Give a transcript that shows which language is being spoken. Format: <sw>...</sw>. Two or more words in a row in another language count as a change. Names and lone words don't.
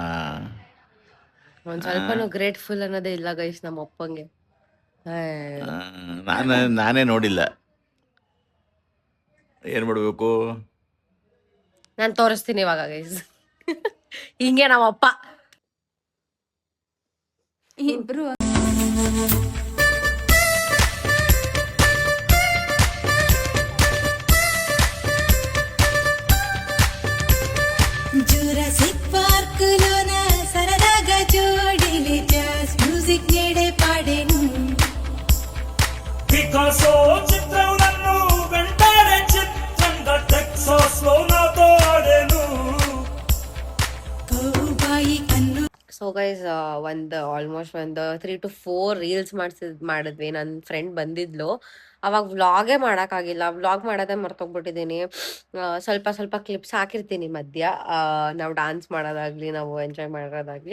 <kn>ಒಂದ್ ಸ್ವಲ್ಪನೂ ಗ್ರೇಟ್ಫುಲ್ ಅನ್ನೋದೇ ಇಲ್ಲ ಗೈಸ್ ನಮ್ಮ ಅಪ್ಪಂಗೆ. ನಾನೇ ನೋಡಿಲ್ಲ. ಏನು ಮಾಡಬೇಕು? ನಾನು ತೋರಿಸ್ತೀನಿ ಇವಾಗ ಗೈಸ್. ಹಿಂಗೆ ನಮ್ಮ ಅಪ್ಪ</kn> <te>ಇಬ್ರು జురాసిక్ పార్క్ లోన సరదాగా జోడిలి</te> <en>jazz music</en> <te>నేడే పాడెను పికాసో చిత్రం నన్ను వెంటాడే చిత్రంగా టెక్సాస్ లో నాతో ఆడెను కౌబాయి కన్ను</te> <en>so guys almost</en> <kn>ಒಂದು 3 to 4 ರೀಲ್ಸ್ ಮಾಡಿದ್ವಿ. ನನ್ನ ಫ್ರೆಂಡ್ ಬಂದಿದ್ಲು, ಅವಾಗ ವ್ಲಾಗೇ ಮಾಡೋಕ್ಕಾಗಿಲ್ಲ. ವ್ಲಾಗ್ ಮಾಡೋದೇ ಮರ್ತೋಗ್ಬಿಟ್ಟಿದ್ದೀನಿ. ಸ್ವಲ್ಪ ಸ್ವಲ್ಪ ಕ್ಲಿಪ್ಸ್ ಹಾಕಿರ್ತೀನಿ ಮಧ್ಯ, ನಾವು ಡಾನ್ಸ್ ಮಾಡೋದಾಗ್ಲಿ, ನಾವು ಎಂಜಾಯ್ ಮಾಡೋದಾಗ್ಲಿ.</kn>